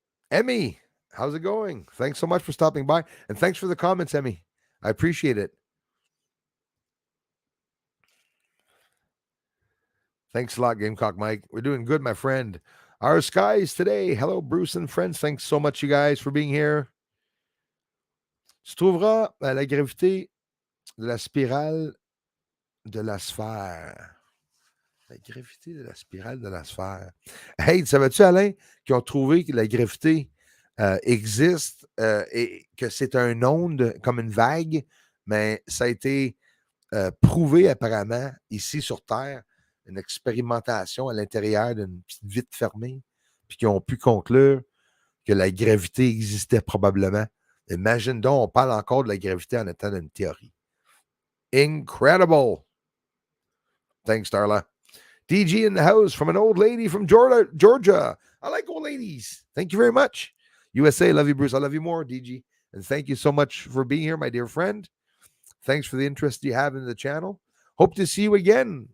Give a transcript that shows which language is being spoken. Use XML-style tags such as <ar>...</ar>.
<en>Emmy, how's it going? Thanks so much for stopping by. And thanks for the comments, Emmy. I appreciate it. Thanks a lot, Gamecock Mike. We're doing good, my friend. Our skies today. Hello, Bruce and friends. Thanks so much, you guys, for being here.</en> <fr>Se trouvera la gravité de la spirale de la sphère. La gravité de la spirale de la sphère. Hey, savais-tu, Alain, qu'ils ont trouvé que la gravité existe et que c'est un onde comme une vague, mais ça a été prouvé apparemment ici sur Terre, une expérimentation à l'intérieur d'une petite vitre fermée, puis qu'ils ont pu conclure que la gravité existait probablement. Imagine donc, on parle encore de la gravité en étant une théorie.</fr> <en>Incredible! Thanks, Darla. DG in the house from an old lady from Georgia. I like old ladies. Thank you very much. USA, love you, Bruce. I love you more, DG. And thank you so much for being here, my dear friend. Thanks for the interest you have in the channel. Hope to see you again.</en>